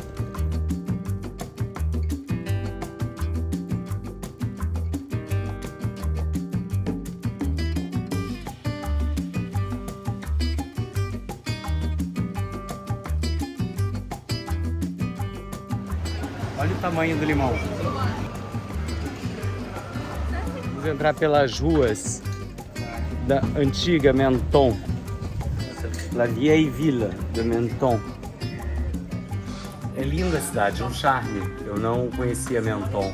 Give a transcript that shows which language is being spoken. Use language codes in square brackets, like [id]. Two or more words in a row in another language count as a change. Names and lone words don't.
[pt] Olha o tamanho do limão. Vamos entrar pelas ruas da antiga Menton. [fr] La vieille ville de Menton. [pt] É linda a cidade, é um charme. Eu não conhecia Menton.